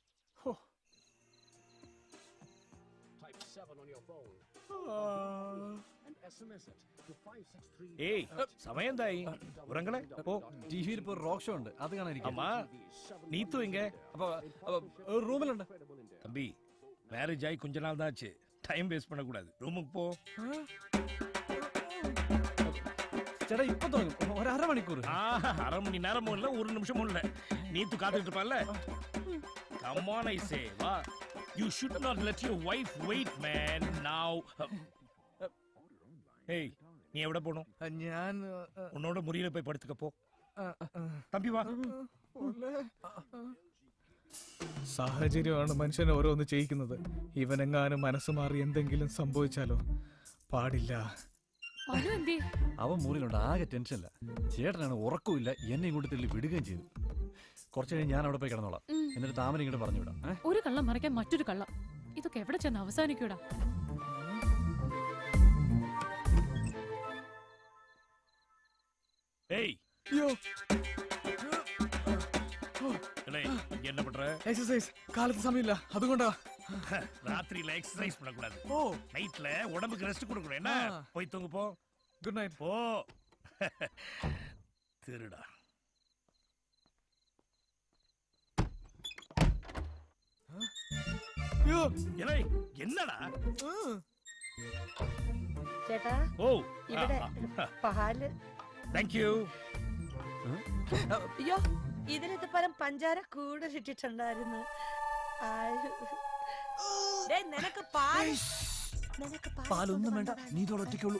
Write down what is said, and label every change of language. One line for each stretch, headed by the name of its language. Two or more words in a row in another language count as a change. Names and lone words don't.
Malayalam: ഏയ് സമയം എന്തായി? ഉറങ്ങളെ ഓ ടിവിയിൽ ഇപ്പോൾ റോക്ക് ഷോ ഉണ്ട്, അത് കാണാനിരിക്കും.
Tamil: அம்மா நீத்து எங்க?
Malayalam: റൂമിലുണ്ട്.
Tamil: தம்பி மேரேஜ் ஆகி கொஞ்ச நாள் தான் ஆச்சு,
English: time waste
Tamil: பண்ணக்கூடாது. ரூமுக்கு போ.
Malayalam: ചേട്ടാ ഇപ്പൊ തുടങ്ങും, ഒരു അരമണിക്കൂർ.
Tamil: அரை மணி நேரமும் இல்ல, ஒரு நிமிஷமும் இல்ல. நீத்து காத்துட்டு இருப்பான்ல.
English: Come on I say, வா. You should not let your wife wait man now.
Tamil: Hey, நீ எവിടെ போணும்?
Malayalam: ഞാൻ
Tamil: உன்னோட முறியில போய் படுத்துக்க போ. தம்பி வா.
Malayalam: സാഹചര്യമാണ് മനുഷ്യനെ ഓരോന്ന് ചെയ്യിക്കുന്നത്. ഇവനെങ്ങാനും മനസ്സ് മാറി എന്തെങ്കിലും സംഭവിച്ചാലോ? പാടില്ല. അവൻ മുറിയിലുണ്ട്, ആകെ ടെൻഷനില്ല. ചേട്ടനാണ് ഉറക്കമില്ല, എന്നെ ഇങ്ങോട്ട് തള്ളി വിടുകയും ചെയ്തു. കുറച്ച് കഴിഞ്ഞ് ഞാൻ അവിടെ പോയി കിടന്നോളാം, എന്നിട്ട് താമര ഇങ്ങോട്ട് പറഞ്ഞു വിടാം. ഒരു കള്ളം മറയ്ക്കാൻ മറ്റൊരു കള്ളം, ഇതൊക്കെ എവിടെ ചെന്ന് അവസാനിക്കൂടാ?
Tamil: ஏய் என்ன பண்ற? எக்ஸசைஸ். காலத்து சமையல அதுകൊണ്ടാ. ராத்திரில எக்ஸசைஸ் பண்ண கூடாது. ஓ நைட்ல உடம்புக்கு ரெஸ்ட் கொடுக்கணும். என்ன போய் தூங்கு போ.
English: good night.
Tamil: போ. திருடா. யோ ஏலே என்னடா?
Malayalam: ചേട്ടാ ഓ ഇവിടെ പാല്.
English: thank you.
Malayalam: അയ്യോ ഇതിനകത്ത് പരം പഞ്ചാര കൂടുതൽ ഇട്ടിട്ടുണ്ടായിരുന്നു. നിനക്ക് പാലൊന്നും വേണ്ട, നീ ഇതോടെ ഒറ്റയ്ക്കുള്ളൂ.